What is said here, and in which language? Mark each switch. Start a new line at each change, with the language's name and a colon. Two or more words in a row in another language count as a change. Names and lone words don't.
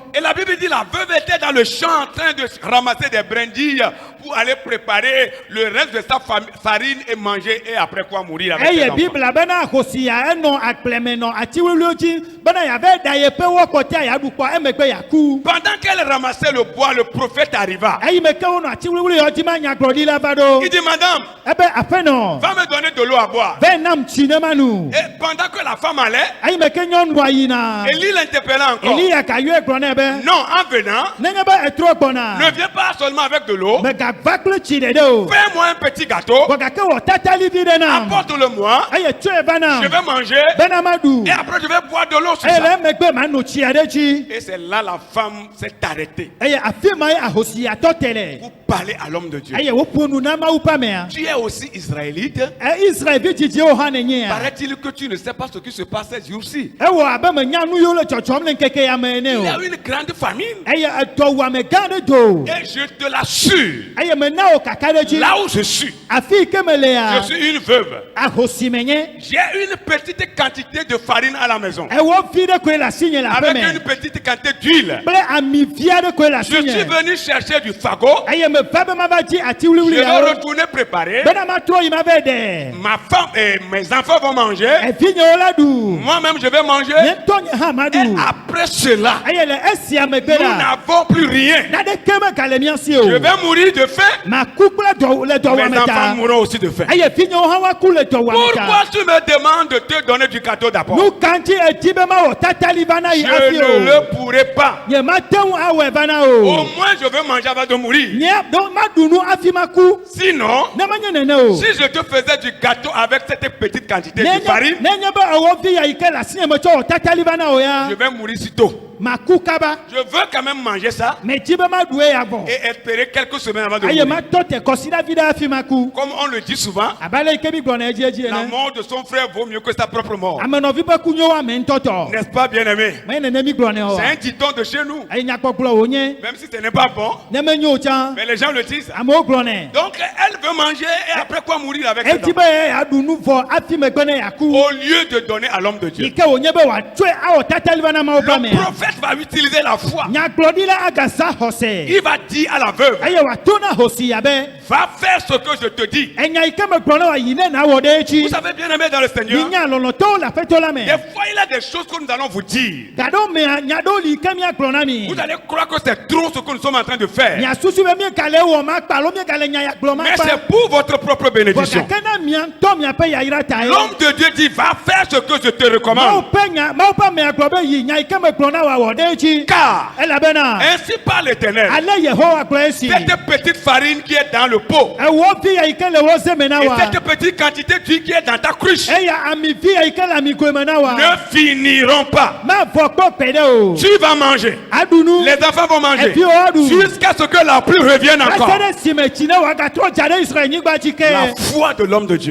French: Et la Bible dit la veuve était dans le champ en train de ramasser des brindilles pour aller préparer le reste de sa farine et manger et après quoi mourir avec ses
Ewe: Eye
French: enfants.
Ewe: Biblia bena ahosi ya enɔ agbleme nɔ atiwuwuiwo dzi bena yave ɖa yeƒe wɔkpɔtia yaɖu kpɔ emegbe yaku.
French: Pendant qu'elle ramassait le bois, le prophète arriva.
Ewe: Eyi me ke wonɔ atiwuwuiwo dzi ma nyagblɔɖila va ɖo.
French: Il dit madame,
Ewe: Ebe aƒenɔ.
French: va me donner de l'eau à boire.
Ewe: Ve nam tsi ne ma nu.
French: Et pendant que la femme allait,
Ewe: Eyi me ke nyɔnua yina.
French: Élie l'interpella encore.
Ewe: Eliya gayɔe gblɔ nɛ be.
French: Non, en venant,
Ewe: Nenye be etrɔ gbɔna.
French: ne viens pas seulement avec de l'eau.
Ewe: Megava kple tsi ɖeɖe o.
French: Fais-moi un petit gâteau.
Ewe: Vɔ gake wɔ tatali vi ɖe nam.
French: Apporte-le-moi.
Ewe: Eye tsɔe va nam.
French: Je vais manger.
Ewe: Bena ma ɖu.
French: Et après, je vais boire de l'eau sur
Ewe: Eye
French: ça.
Ewe: le emegbe ma no tsi aɖe dzi.
French: Et c'est là la femme s'est arrêtée
Ewe: Eye afi ma ye ahosiyatɔ te le.
French: pour parler à l'homme de Dieu.
Ewe: Eye woƒo nu na Mawu ƒe amea.
French: Tu es aussi israélite.
Ewe: Israelvi dzidziwo hã nenyea.
French: Paraît-il que tu ne sais pas ce qui se passe ces jours-ci.
Ewe: Ewɔ abe menya nu yiwo le dzɔdzɔm le ŋkeke ya me ene
French: Il y a
Ewe: o.
French: une grande famine.
Ewe: Eye edɔwuame gã aɖe do.
French: Et je te l'assure,
Ewe: Eye mena wo kaka ɖe dzi.
French: là où je suis,
Ewe: Afi yi ke me
French: je
Ewe: lea.
French: suis une veuve.
Ewe: Ahosi me nye.
French: J'ai une petite quantité de farine à la maison.
Ewe: Ewɔ vi ɖe koe le asi nye le aƒe
French: Avec
Ewe: me.
French: une petite quantité d'huile.
Ewe: Kple ami vi aɖe koe le
French: Je
Ewe: asi
French: suis
Ewe: nye.
French: venu chercher du fagot.
Ewe: Eye me va be ma va dzi ati
French: Je
Ewe: wuliwuli
French: vais
Ewe: yawo.
French: retourner préparer.
Ewe: Bena ma trɔ yi ma ve ɖe.
French: Ma femme et mes enfants vont manger.
Ewe: Evi nyewo la ɖu.
French: Moi-même, je vais manger.
Ewe: Nye ŋutɔ nye hã ma
French: Et
Ewe: ɖu.
French: après cela,
Ewe: Eye le esia megbe
French: nous
Ewe: la.
French: n'avons plus rien.
Ewe: Naɖeke megale mía si o.
French: Je vais mourir de faim.
Ewe: Maku kple le
French: Mes
Ewe: dɔwuame
French: enfants
Ewe: ta.
French: mourront aussi de faim.
Ewe: Eye vi nyewo hã woaku le dɔwuame
French: Pourquoi
Ewe: ta.
French: tu me demandes de te donner du gâteau d'abord?
Ewe: Nu ka ŋuti edi be ma wɔ tatali va na yi
French: Je
Ewe: hafi
French: ne
Ewe: o.
French: le pourrai pas.
Ewe: Nye ma te ŋu awɔe va na
French: Au
Ewe: o.
French: moins, je vais manger avant de mourir.
Ewe: Nye do ma ɖu nu hafi ma ku.
French: Sinon,
Ewe: Ne menye nene o.
French: si je te faisais du gâteau avec cette petite quantité de farine,
Ewe: Nenye be ewɔ vi ya yi ke le asi nye me tsɔ wɔ tatali va na o ya.
French: je vais mourir si tôt.
Ewe: maku kaba
French: Je veux quand même manger ça
Ewe: me dzi be ma ɖue ya vɔ
French: et espérer quelques semaines avant de
Ewe: eye
French: mourir.
Ewe: ma tɔ te kɔsi ɖa vi ɖe hafi ma ku
French: Comme on le dit souvent,
Ewe: abe ale yi ke mi gblɔna edzi
French: la
Ewe: ene
French: mort de son frère vaut mieux que sa propre mort.
Ewe: amenɔvi be ku nyo ame ŋutɔ tɔ
French: N'est-ce pas, bien-aimé?
Ewe: me nene mi gblɔnɛ o
French: C'est
Ewe: wa
French: un dicton de chez nous.
Ewe: eye nyakpɔkplɔ wonye
French: Même si ce n'est pas bon,
Ewe: ne menyo o tsã
French: mais les gens le disent.
Ewe: amewo gblɔnɛ
French: Donc, elle veut manger et après quoi mourir avec ses
Ewe: edi be
French: enfants.
Ewe: yeaɖu nu vɔ hafi megbe ne yaku
French: Au lieu de donner à l'homme de Dieu.
Ewe: yi ke wonye be wòatsɔe awɔ tatali va na mawo ƒe
French: Le
Ewe: amea
French: prophète va utiliser la foi.
Ewe: nyagblɔɖila agasa xɔse
French: Il va dire à la veuve,
Ewe: eye wòato na hosi abe
French: va faire ce que je te dis.
Ewe: enya yi ke megblɔ ne wòayi ne nawɔ ɖe
French: Vous
Ewe: edzi
French: savez, bien-aimé dans le Seigneur,
Ewe: minya lɔlɔtɔwo le aƒetɔ la me
French: des fois, il y a des choses que nous allons vous dire.
Ewe: gaɖewo mea nya ɖewo li ke miagblɔ na mi
French: Vous allez croire que c'est trop ce que nous sommes en train de faire.
Ewe: miasusu be miegale wɔ ma kpa alo miegale nya ya gblɔ ma
French: Mais
Ewe: kpa
French: c'est pour votre propre
Ewe: vɔ
French: bénédiction.
Ewe: gake na mia ŋutɔ miaƒe yayra ta ye
French: L'homme de Dieu dit, va faire ce que je te
Ewe: mawo
French: recommande.
Ewe: ƒe amea gblɔ be yi nya yi ke megblɔ na wòawɔ ɖe edzi
French: Car,
Ewe: elabena
French: ainsi parle l'Éternel,
Ewe: ale yehowa gblɔ esi
French: cette petite farine qui est dans le pot,
Ewe: ewɔ vi ya yi ke le wo zeme na
French: et
Ewe: wa
French: cette petite quantité d'huile qui est dans ta cruche,
Ewe: eya ami vi ya yi ke le amigoe me na wa
French: ne finiront pas.
Ewe: mavɔ kpɔ kpe ɖe o
French: Tu vas manger.
Ewe: aɖu nu
French: Les enfants vont manger.
Ewe: eviwo aɖu
French: Jusqu'à ce que la pluie revienne
Ewe: ase
French: encore.
Ewe: ɖe si me tsi ne wòagatrɔ dza ɖe Israelnyigba dzi
French: La
Ewe: ke
French: foi de l'homme de Dieu.